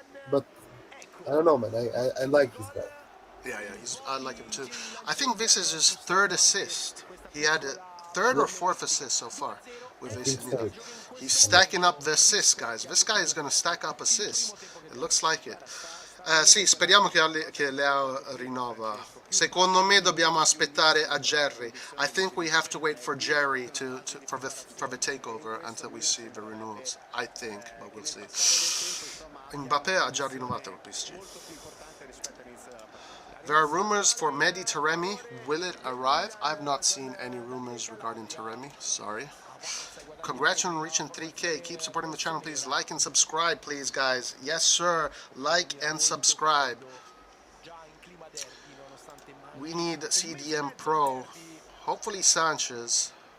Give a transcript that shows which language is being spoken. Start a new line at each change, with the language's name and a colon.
English: But I don't know, man. I like this guy. Yeah, I like him too. I think this is his third assist. He had a third or fourth assist so far with AC Milan. He's stacking up the assists, guys. This guy is going to stack up assists. It looks like it.
Italian: Sì, speriamo che Leao rinnova. Secondo me dobbiamo aspettare a Jerry.
English: I think we have to wait for Jerry for the takeover until we see the renewals. I think, but we'll see.
Italian: Mbappé ha già rinnovato il PSG.
English: There are rumors for Mehdi Taremi. Will it arrive? I have not seen any rumors regarding Taremi. Sorry. Congrats on reaching 3K. Keep supporting the channel, please. Like and subscribe, please, guys. Yes, sir. Like and subscribe. We need CDM Pro. Hopefully Sanchez.